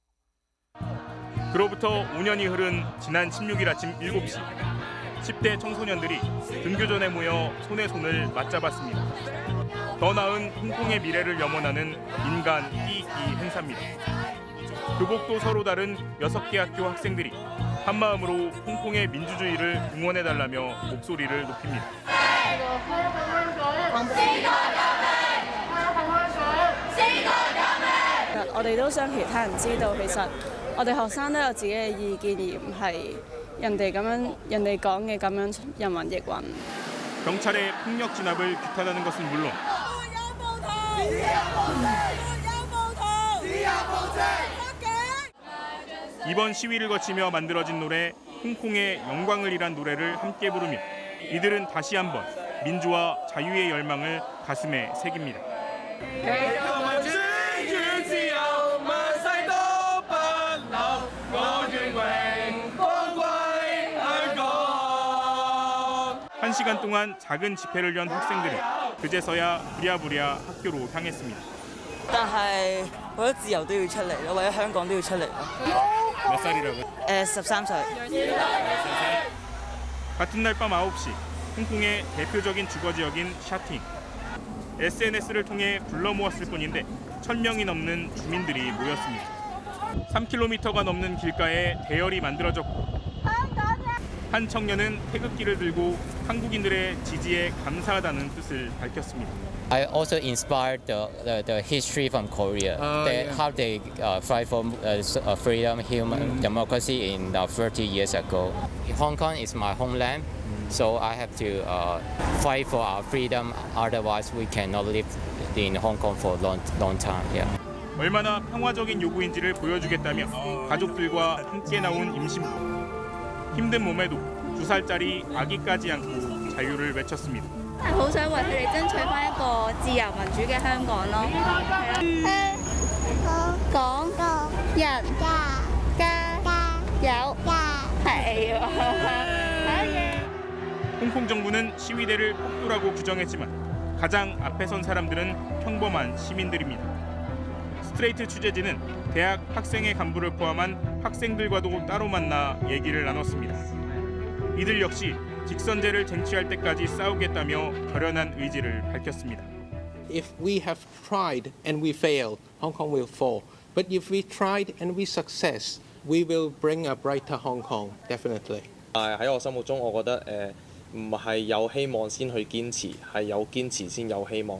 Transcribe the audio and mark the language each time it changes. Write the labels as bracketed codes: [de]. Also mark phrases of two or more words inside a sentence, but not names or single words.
[ko] 그로부터 5년이 흐른 지난 16일 아침 7시, 10대 청소년들이 등교전에 모여 손에 손을 맞잡았습니다. 더 나은 홍콩의 미래를 염원하는 인간 끼익끼 행사입니다. 교복도 서로 다른 6개 학교 학생들이 한마음으로 홍콩의 민주주의를 응원해달라며 목소리를 높입니다. [yue] 我哋都想其他人知道，其實我哋學生都有自己嘅意見，而唔係人哋講嘅咁樣人云亦云。 [ko] 경찰의 폭력 진압을 규탄하는 것은 물론 이번 시위를 거치며 만들어진 노래 홍콩의 영광을 이란 노래를 함께 부르며 이들은 다시 한번 민주와 자유의 열망을 가슴에 새깁니다. 한 시간 동안 작은 집회를 연 학생들은 그제서야 부랴부랴 학교로 향했습니다. [yue] 但係為咗自由都要出嚟咯，為咗香港都要出嚟咯。 [ko] 몇 살이라고요? [yue] 13歲。 [ko] 같은 날 밤 9시 홍콩의 대표적인 주거지역인 샤팅. SNS를 통해 불러 모았을 뿐인데 1,000명이 넘는 주민들이 모였습니다. 3km가 넘는 길가에 대열이 만들어졌고 한 청년은 태극기를 들고 한국인들의 지지에 감사하다는 뜻을 밝혔습니다. [en] I also inspired the history from Korea, how they fight for freedom, human democracy in 30 years ago. Hong Kong is my homeland, so I have to fight for our freedom. Otherwise, we cannot live in Hong Kong for a long time. Yeah. [ko] 얼마나 평화적인 요구인지를 보여주겠다며 가족들과 함께 나온 임신부. 힘든 몸에도 2살짜리 아기까지 안고 자유를 외쳤습니다. [yue] 好想為佢哋爭取返一個自由民主嘅香港咯。香港人加油！係喎。 [ko] 홍콩 정부는 시위대를 폭도라고 규정했지만 가장 앞에 선 사람들은 평범한 시민들입니다. 스트레이트 취재진은 대학 학생회 간부를 포함한 학생들과도 따로 만나 얘기를 나눴습니다. 이들 역시 직선제를 쟁취할 때까지 싸우겠다며 결연한 의지를 밝혔습니다. [en] If we have tried and we fail, Hong Kong will fall. But if we tried and we success, we will bring a brighter Hong Kong, definitely. [yue] 喺我心目中，我覺得唔係有希望先去堅持，係有堅持先有希望。